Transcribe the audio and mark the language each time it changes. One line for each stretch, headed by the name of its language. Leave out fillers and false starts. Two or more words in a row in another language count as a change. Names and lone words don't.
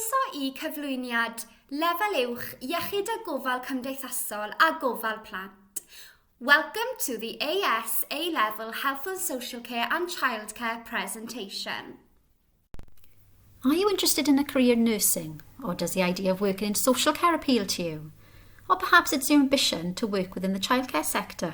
Welsh: i cyflwyniad Lefel Uwch Iechyd a Gofal Cymdeithasol a Gofal Plant.
English: Welcome to the AS A-Level Health and Social Care and Childcare presentation. Are you interested in a career in nursing, or does the idea of working in social care appeal to you? Or perhaps it's your ambition to work within the childcare sector?